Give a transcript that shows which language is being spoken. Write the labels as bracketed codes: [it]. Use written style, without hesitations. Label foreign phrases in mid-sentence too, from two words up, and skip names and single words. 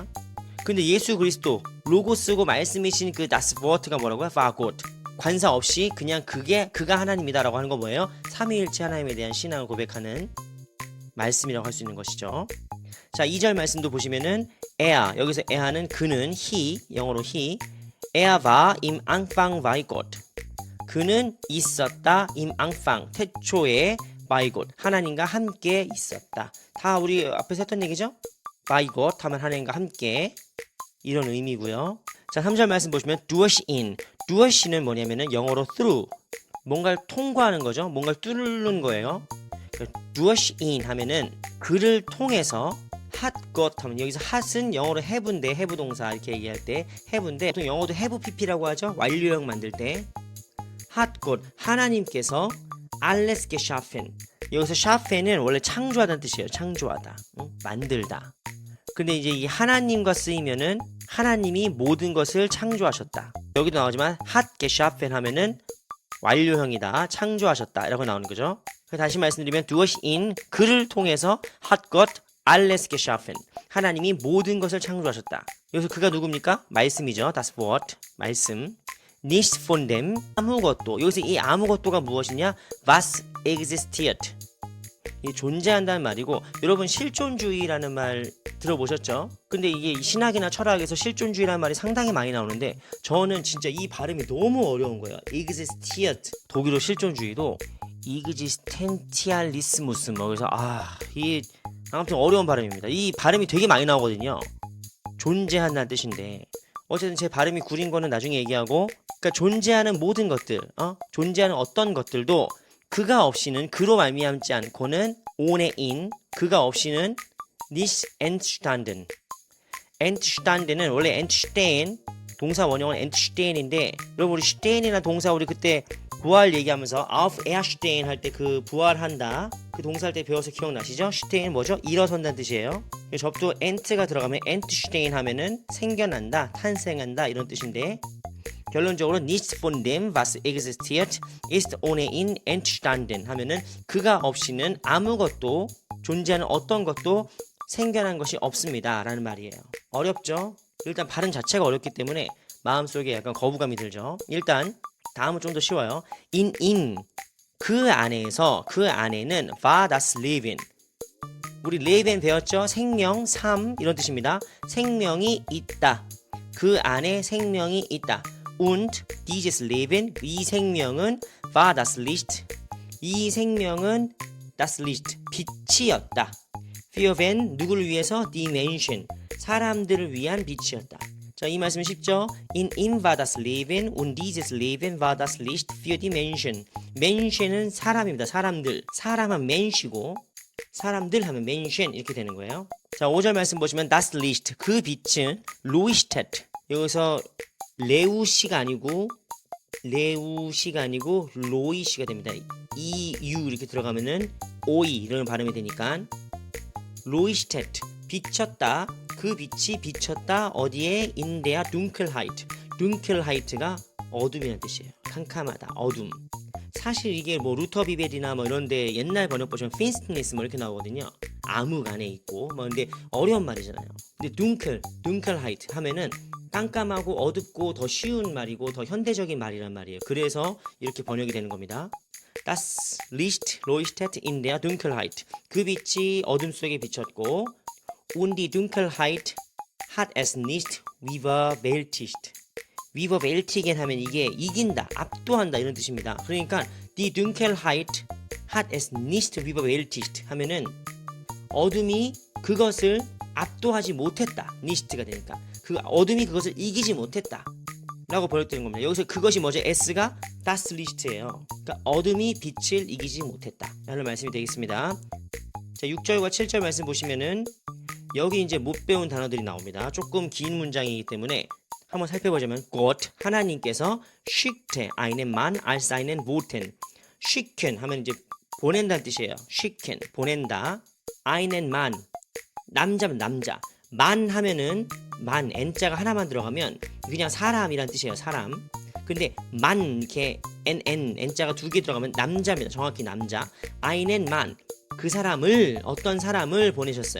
[ko] 근데 예수 그리스도 로고스고 말씀이신 그 다스버트가 뭐라고요? [de] war Gott. [ko] 관사 없이 그냥 그가 하나님이다라고 하는 거 뭐예요? 삼위일체 하나님에 대한 신앙을 고백하는 말씀이라고 할 수 있는 것이죠. 자, 2절 말씀도 보시면은 에아, 여기서 에아는 그는 he, 영어로 he. [de] Er war im Anfang bei Gott. [ko] 그는 있었다 [de] im Anfang, 태초에 bei Gott, [ko] 하나님과 함께 있었다. 다 우리 앞에서 했던 얘기죠? [de] bei Gott [ko] 하면 하나님과 함께, 이런 의미고요. 자, 3절 말씀 보시면 [de] durch ihn. [ko] duash는 뭐냐면은 영어로 through, 뭔가를 통과하는 거죠. 뭔가를 뚫는 거예요. [de] durch ihn [ko] 하면은 그를 통해서 [de] hat got [ko] 하면 여기서 hat은 영어로 have인데 have 동사 이렇게 얘기할 때 have인데 보통 영어도 [en] have pp [ko] 라고 하죠. 완료형 만들 때 [de] hat got [ko] 하나님께서 [de] alles geschaffen. [ko] 여기서 schaffen은 원래 창조하다는 뜻이에요. 창조하다, 만들다. 근데 이제 이 하나님과 쓰이면은 하나님이 모든 것을 창조하셨다. 여기도 나오지만 [de] hat geschaffen [ko] 하면은 완료형이다, 창조하셨다 이라고 나오는 거죠. [de] 다시 말씀드리면 durch ihn, [ko] 그를 통해서 [de] hat Gott alles geschaffen, [ko] 하나님이 모든 것을 창조하셨다. 여기서 그가 누굽니까? 말씀이죠. [de] das Wort, 말씀. nicht von dem, [ko] 아무것도. 여기서 이 아무것도가 무엇이냐? [de] was existiert, [ko] 이 존재한다는 말이고, 여러분 실존주의라는 말 들어보셨죠? 근데 이게 신학이나 철학에서 실존주의라는 말이 상당히 많이 나오는데 저는 진짜 이 발음이 너무 어려운 거예요. existiert. 독일어 실존주의도 existentialismus, 뭐 그래서 이 아무튼 어려운 발음입니다. 이 발음이 되게 많이 나오거든요. 존재한다는 뜻인데 어쨌든 제 발음이 구린 거는 나중에 얘기하고, 그러니까 존재하는 모든 것들, 존재하는 어떤 것들도 그가 없이는, 그로 말미암지 않고는 [de] ohne ihn, [ko] 그가 없이는 [de] nicht entstanden. [ko] entstanden은 원래 entstehen, 동사 원형은 entstehen인데, 여러분 우리 stein이라는 동사 우리 그때 부활 얘기하면서 auferstehen 할 때 그 부활한다, 그 동사 할 때 배워서 기억나시죠? stehen 뭐죠? 일어선다는 뜻이에요. 접두 ent가 들어가면 entstehen 하면은 생겨난다, 탄생한다 이런 뜻인데, 결론적으로 [de] nicht von dem was existiert ist ohne ihn entstanden [ko] 하면은 그가 없이는 아무것도, 존재하는 어떤 것도 생겨난 것이 없습니다 라는 말이에요. 어렵죠? 일단 발음 자체가 어렵기 때문에 마음속에 약간 거부감이 들죠. 일단 다음은 좀 더 쉬워요. in 그 안에서, 그 안에는 [de] war das Leben, [ko] 우리 Leben 배웠죠? 생명, 삶 이런 뜻입니다. 생명이 있다, 그 안에 생명이 있다. [de] und dieses Leben, [ko] 이 생명은 [de] war das Licht, [ko] 이 생명은 [de] das Licht, [ko] 빛이었다. [de] für wen, [ko] 누구를 위해서? [de] die Menschen, [ko] 사람들을 위한 빛이었다. 자, 이 말씀 쉽죠? [de] in ihm war das Leben und dieses Leben war das Licht für die Menschen. [ko] Menschen은 사람입니다. 사람들. 사람은 Mensch이고 사람들 하면 Menschen 이렇게 되는 거예요. 자, 5절 말씀 보시면 [de] das Licht, [ko] 그 빛은 leuchtet. 여기서 레우시가 아니고 로이시가 됩니다. EU 이렇게 들어가면은 OE 이런 발음이 되니까 leuchtet, 비쳤다. 그 빛이 비쳤다. 어디에? [de] in der Dunkelheit. [ko] Dunkelheit가 어둠이라는 뜻이에요. 캄캄하다, 어둠. 사실 이게 뭐 루터 비벨이나 뭐 이런데 옛날 번역 보시면 finsternis 뭐 이렇게 나오거든요. 암흑 안에 있고 뭐, 근데 어려운 말이잖아요. 근데 Dunkelheit 하면은 깜깜하고 어둡고 더 쉬운 말이고 더 현대적인 말이란 말이에요. 그래서 이렇게 번역이 되는 겁니다. [de] Das Licht leuchtet in der Dunkelheit. [ko] 그 빛이 어둠 속에 비쳤고, [de] und die Dunkelheit hat es nicht überwältigt. [ko] überwältigen 하면 이게 이긴다, 압도한다 이런 뜻입니다. 그러니까 [de] die Dunkelheit hat es nicht überwältigt [ko] 하면은 어둠이 그것을 압도하지 못했다. nicht가 되니까. 그 어둠이 그것을 이기지 못했다 라고 번역되는 겁니다. 여기서 그것이 뭐죠? S가 [de] das Licht [ko] 예요. 그러니까 어둠이 빛을 이기지 못했다 라는 말씀이 되겠습니다. 자, 6절과 7절 말씀 보시면은 여기 이제 못 배운 단어들이 나옵니다. 조금 긴 문장이기 때문에 한번 살펴보자면 Gott 하나님께서 [de] schickte einen Mann als seinen Boten. [ko] schicken 하면 이제 보낸다는 뜻이에요. schicken 보낸다. [de] einen Mann [ko] 남자면 남자. 만 하면은 만 n자가 하나만 들어가면 그냥 사람이란 뜻이에요. 사람. 근데 만 이렇게 n자가 두 개 들어가면 남자입니다. 정확히 남자. [de] einen Mann [ko] 그 사람을 어떤 사람을 보내셨어요.